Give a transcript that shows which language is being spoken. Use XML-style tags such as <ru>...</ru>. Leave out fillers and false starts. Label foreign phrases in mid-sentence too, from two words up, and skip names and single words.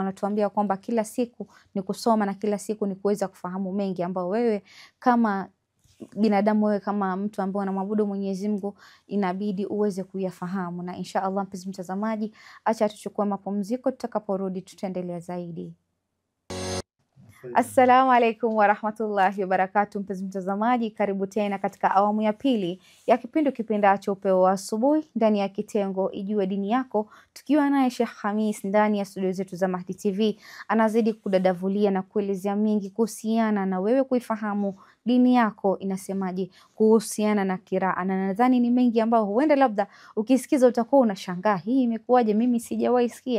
<sw>Anatuambia kwamba kila siku ni kusoma na kila siku ni kuweza kufahamu mengi ambayo wewe kama binadamu, wewe kama mtu ambaye anamwabudu Mwenyezi Mungu inabidi uweze kuyafahamu. Na</sw> <ar>إن شاء الله</ar> <sw>mpenzi mtazamaji, acha tuchukue mapumziko, tutakaporudi tutaendelea zaidi.</sw> <ar>السلام عليكم ورحمة الله وبركاته.</ar> <sw>Mpenzi mtazamaji, karibu tena katika awamu ya pili ya kipindi kipendacho Upeo wa Asubuhi ndani ya kitengo Ijue Dini Yako, tukiwa naye Sheikh Khamis ndani ya studio zetu za Mahdi TV. Anazidi kudadavulia na kuelezea mingi kuhusiana na wewe kuifahamu dini yako inasemaje kuhusiana na kiraa, na nadhani ni mengi ambao huenda labda ukisikiza utakuwa unashangaa, hii imekuwaje, mimi sijawahi sikia.</sw>